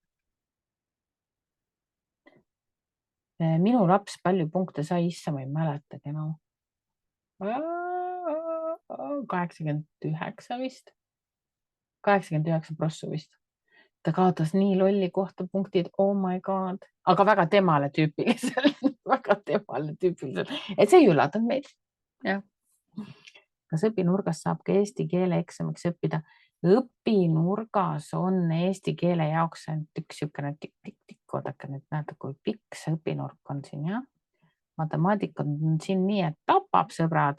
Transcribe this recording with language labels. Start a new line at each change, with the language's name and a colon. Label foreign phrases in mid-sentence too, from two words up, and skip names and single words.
Estonian: Minu laps palju punkte sai, issa ma ei mäletagi enam. 89 vist. 89 prossu vist. Ta kaotas nii lolli kohta punktid,
English: oh my god.
Estonian: Aga väga temale tüüpiliselt. Väga temale tüüpiliselt. Et see ei üllatanud meid. Jah. Kas õpinurgas saab ka eesti keele eksamiks õppida? Õpinurgas on eesti keele jaoks ainult üks niisugune tikk-tikk-tikk. Oodake nüüd, näete, kui pikk see õpinurk on siin, jah? Matemaatika on siin nii, et tapab, sõbrad.